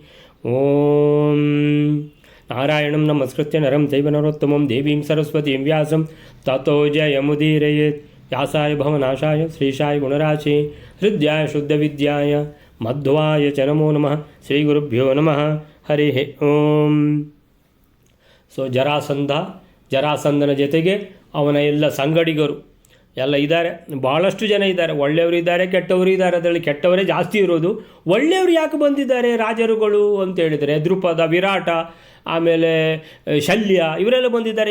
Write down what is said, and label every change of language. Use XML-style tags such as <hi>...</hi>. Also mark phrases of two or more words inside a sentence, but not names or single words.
<sa>ओम नारायणं नमस्कृत्य नरं चैव नरोत्तमं देवीं सरस्वतीं व्यासं ततो जयमुदीरयेत्। व्यासाय भवनाशाय श्रीशाय गुणराशे हृद्याय शुद्धविद्याय मध्वाय च नमो नमः। श्रीगुरुभ्यो नमः। हरिः ಓಂ।</sa> <kn>ಸೊ ಜರಾಸಂಧನ ಜೊತೆಗೆ ಅವನ ಎಲ್ಲ ಸಂಗಡಿಗರು ಎಲ್ಲ ಇದ್ದಾರೆ, ಭಾಳಷ್ಟು ಜನ ಇದ್ದಾರೆ. ಒಳ್ಳೆಯವರು ಇದ್ದಾರೆ, ಕೆಟ್ಟವರು ಇದ್ದಾರೆ. ಅದರಲ್ಲಿ ಕೆಟ್ಟವರೇ ಜಾಸ್ತಿ ಇರೋದು. ಒಳ್ಳೆಯವರು ಯಾಕೆ ಬಂದಿದ್ದಾರೆ ರಾಜರುಗಳು ಅಂತ ಹೇಳಿದರೆ, ದ್ರುಪದ, ವಿರಾಟ, ಆಮೇಲೆ ಶಲ್ಯ, ಇವರೆಲ್ಲ ಬಂದಿದ್ದಾರೆ.</kn>